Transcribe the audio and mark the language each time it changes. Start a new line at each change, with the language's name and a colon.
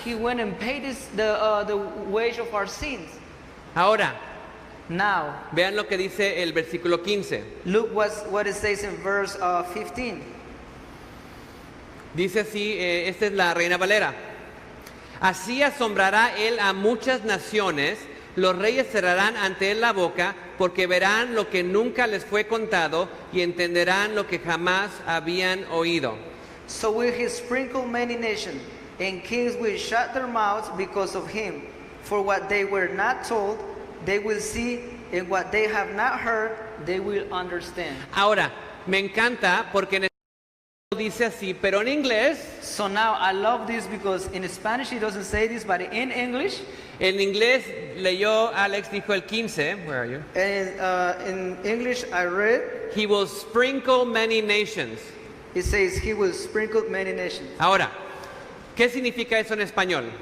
English: He went and paid the wage of our sins.
Spanish: Ahora,
English: Now,
Spanish: vean lo que dice el versículo 15.
English: look what it says in verse 15.
Spanish: Dice así, esta es la Reina Valera. Así asombrará él a muchas naciones, los reyes cerrarán ante él la boca, porque verán lo que nunca les fue contado y entenderán lo que jamás habían oído.
English: So will he sprinkle many nations, and kings will shut their mouths because of him. For what they were not told, they will see, and what they have not heard, they will understand.
Spanish: Ahora, me encanta porque en español dice así, pero en inglés,
English: So now I love this because in Spanish it doesn't say this, but in English,
Spanish: en inglés leyó, Alex dijo el 15,
English: where are you? and in English I read, He will sprinkle many nations. It says he will sprinkle many nations.
Spanish: Ahora, ¿qué significa eso en español?